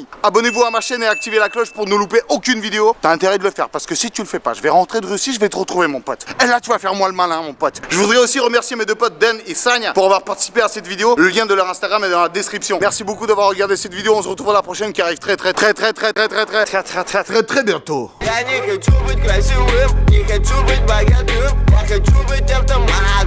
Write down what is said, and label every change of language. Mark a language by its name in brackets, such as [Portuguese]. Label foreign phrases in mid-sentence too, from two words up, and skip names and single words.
[French] Abonnez-vous à ma chaîne et activez la cloche pour ne louper aucune vidéo. T'as intérêt de le faire parce que si tu le fais pas, je vais rentrer de Russie, je vais te retrouver mon pote. Et là, tu vas faire moi le malin, mon pote. Je voudrais aussi remercier mes deux potes Dan et Sanya pour avoir participé à cette vidéo. Le lien de leur Instagram est dans la description. Merci beaucoup d'avoir regardé cette vidéo. On se retrouve à la prochaine qui arrive très bientôt. [Russian] Я не хочу быть красивым, не хочу быть богатым, я хочу быть тем, кто